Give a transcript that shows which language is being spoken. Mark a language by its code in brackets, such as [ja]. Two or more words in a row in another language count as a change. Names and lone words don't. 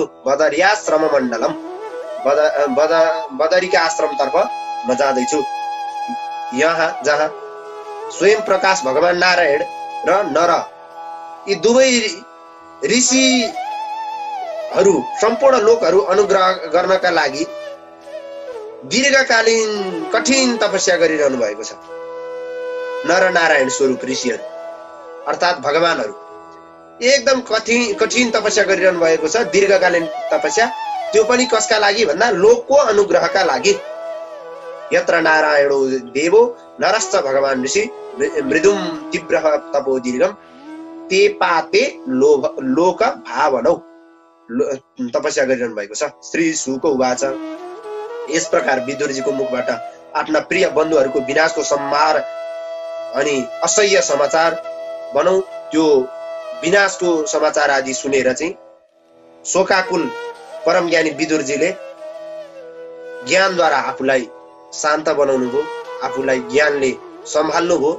[ne] बदरियाश्रम मण्डलम, बदरिका आश्रमतर्फ म जाँदैछु, यहाँ जहाँ स्वयं प्रकाश भगवान नारायण र नर यी दुवै ऋषिहरू सम्पूर्ण लोकहरू अनुग्रह गर्नका लागि दीर्घकालीन कठिन तपस्या गरिरहनु भएको छ। नर नारायण स्वरूप ऋषिहरू अर्थात् भगवानहरू एकदम कठिन तपस्या गरिरहनु भएको छ। दीर्घकालीन तपस्या, त्यो पनि कसका लागि भन्दा लोकको अनुग्रहका लागि। [sa] यत्र नारायणो देवो नरश्च भगवान ऋषि मृदुम तीव्र तपो दीर्घम ते पाते लोक भावनौ, [ne] तपस्या गरिरहनु भएको छ। [sa] श्री शुक उवाच, [ne] यस प्रकार विदुरजीको मुखबाट आफ्ना प्रिय बन्धुहरूको विनाशको संहार अनि असह्य समाचार भनौं त्यो विनाशको समाचार आदि सुनेर चाहिँ शोकाकुल परम ज्ञानी विदुरजीले ज्ञानद्वारा आफूलाई शान्त बनाउनु भयो, आफूलाई ज्ञानले सम्हाल्नु भयो।